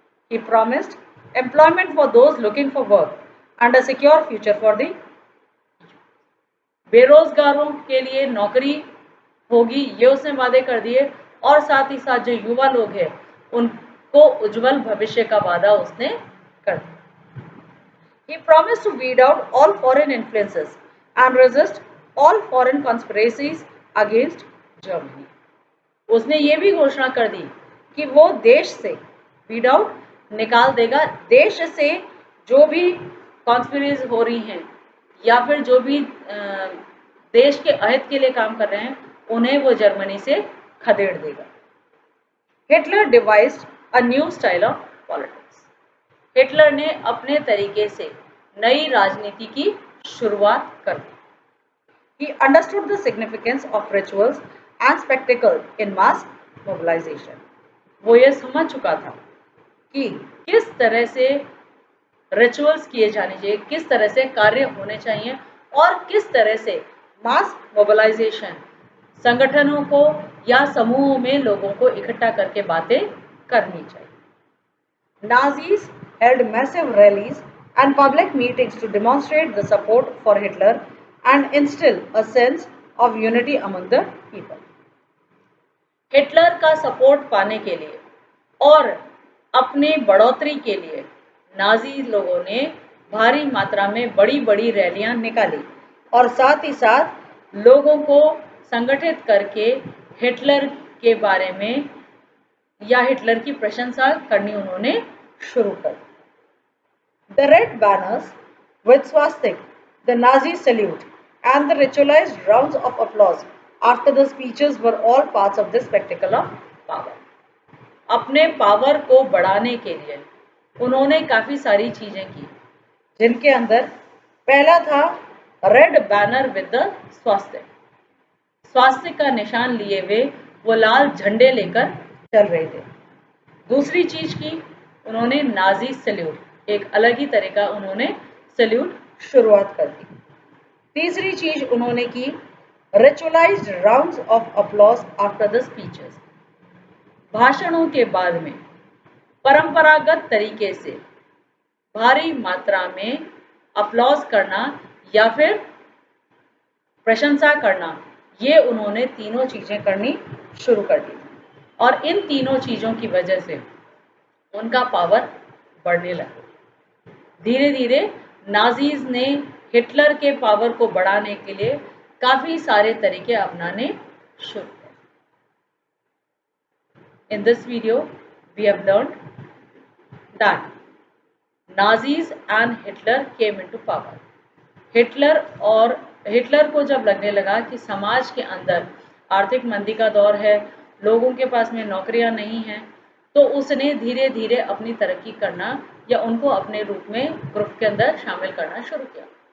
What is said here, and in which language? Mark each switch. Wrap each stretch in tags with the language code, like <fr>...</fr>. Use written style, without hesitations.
<en>He promised employment for those looking for work and a secure future for the</en> <hi>बेरोजगारों के लिए नौकरी होगी, ये उसने वादे कर दिए और साथ ही साथ जो युवा लोग हैं उनको उज्जवल भविष्य का वादा उसने कर दिया।</hi> <en>He promised to weed out all foreign influences and resist all foreign conspiracies against Germany.</en> <hi>उसने ये भी घोषणा कर दी कि वो देश से</hi> <en>weed out</en> <hi>निकाल देगा, देश से जो भी कॉन्स्पिरेसी हो रही हैं या फिर जो भी देश के अहित के लिए काम कर रहे हैं उन्हें वो जर्मनी से खदेड़ देगा।</hi> <en>Hitler devised a new style of politics.</en> <hi>Hitler ने अपने तरीके से नई राजनीति की शुरुआत कर दी।</hi> <en>He understood the significance of rituals and spectacle in mass mobilization.</en> <hi>वो ये समझ चुका था कि किस तरह से रिचुअल्स किए जाने चाहिए, किस तरह से कार्य होने चाहिए और किस तरह से मास मोबिलाइजेशन संगठनों को या समूहों में लोगों को इकट्ठा करके बातें करनी चाहिए।</hi> <en>Nazis held massive rallies and public meetings to demonstrate the support for Hitler and instill a sense of unity among the people.</en> <hi>Hitler का सपोर्ट पाने के लिए और अपने बढ़ोतरी के लिए नाजी लोगों ने भारी मात्रा में बड़ी बड़ी रैलियां निकाली और साथ ही साथ लोगों को संगठित करके हिटलर के बारे में या हिटलर की प्रशंसा करनी उन्होंने शुरू कर दी।</hi> <en>The red banners with swastik, the Nazi salute and the ritualized rounds of applause after the speeches were all parts of this spectacle of power.</en> <hi>अपने पावर को बढ़ाने के लिए उन्होंने काफ़ी सारी चीज़ें की जिनके अंदर पहला था</hi> <en>Red banner with the swastika.</en> <hi>स्वास्तिक का निशान लिए हुए वो लाल झंडे लेकर चल रहे थे। दूसरी चीज़ की उन्होंने नाजी सैल्यूट, एक अलग ही तरह का उन्होंने सैल्यूट शुरुआत कर दी। तीसरी चीज़ उन्होंने की</hi> <en>Ritualised rounds of applause after the speeches.</en> <hi>भाषणों के बाद में परंपरागत तरीके से भारी मात्रा में अपलॉज करना या फिर प्रशंसा करना, ये उन्होंने तीनों चीज़ें करनी शुरू कर दी और इन तीनों चीज़ों की वजह से उनका पावर बढ़ने लगा। धीरे धीरे नाजीज ने हिटलर के पावर को बढ़ाने के लिए काफ़ी सारे तरीके अपनाने शुरू किए।</hi> <en>In this video, we have learned that Nazis and Hitler came into power.</en> <hi>Hitler को जब लगने लगा कि समाज के अंदर आर्थिक मंदी का दौर है, लोगों के पास में नौकरियां नहीं हैं, तो उसने धीरे धीरे अपनी तरक्की करना या उनको अपने रूप में ग्रुप के अंदर शामिल करना शुरू किया।</hi>